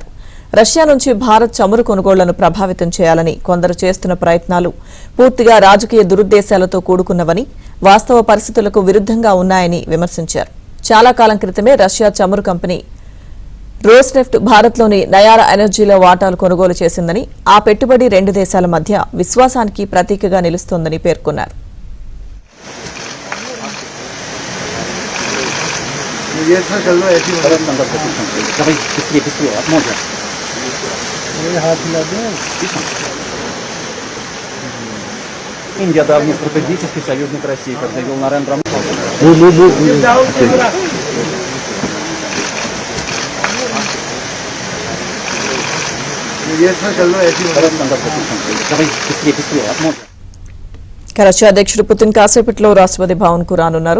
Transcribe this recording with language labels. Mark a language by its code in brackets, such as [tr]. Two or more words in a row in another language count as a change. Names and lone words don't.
[te] రష్యా నుంచి భారత్ చమురు కొనుగోళ్లను ప్రభావితం చేయాలని కొందరు చేస్తున్న ప్రయత్నాలు పూర్తిగా రాజకీయ దురుద్దేశాలతో కూడుకున్నవని, వాస్తవ పరిస్థితులకు విరుద్ధంగా ఉన్నాయని విమర్శించారు. చాలా కాలం క్రితమే రష్యా చమురు కంపెనీ రోస్నెఫ్ట్ భారత్లోని నయారా ఎనర్జీలో వాటాలు కొనుగోలు చేసిందని, ఆ పెట్టుబడి రెండు దేశాల మధ్య విశ్వాసానికి ప్రతీకగా నిలుస్తోందని పేర్కొన్నారు. [ru] Индия давний стратегический союзник России, как заявил Нарендра Моди. [te] రష్యా అధ్యక్షుడు పుతిన్ కాసేపట్లో రాష్ట్రపతి భవన్ కు రానున్నారు.